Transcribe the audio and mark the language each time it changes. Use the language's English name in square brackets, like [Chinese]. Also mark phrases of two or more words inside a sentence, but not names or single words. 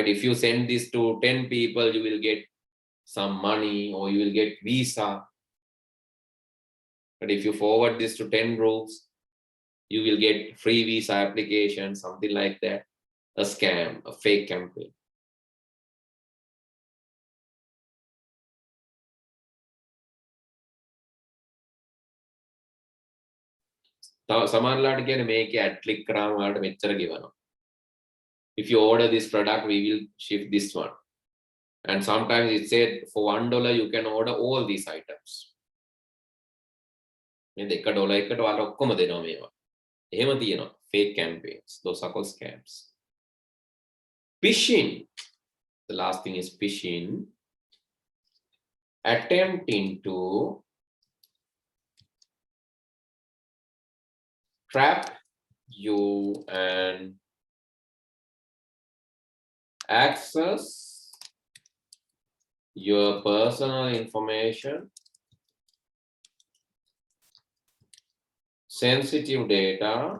[English] If you send this to 10 people, you will get some money or you will get visa. But if you forward this to 10 groups, you will get free visa application, something like that. A scam, a fake campaign. [Sinhala] සමහරලාට කියන්නේ මේකේ [English] ad click [Sinhala] කරාම ඔයාලට මෙච්චර ගෙවනවා. [English] If you order this product, we will ship this one. And sometimes it said for $1 you can order all these items. [Sinhala] නේද? $1 එකට ඔයාලා ඔක්කොම දෙනවා මේවා. එහෙම තියෙනවා [English] fake campaigns. Those are called scams. Phishing. The last thing is phishing. Attempting to trap you and access your personal information, sensitive data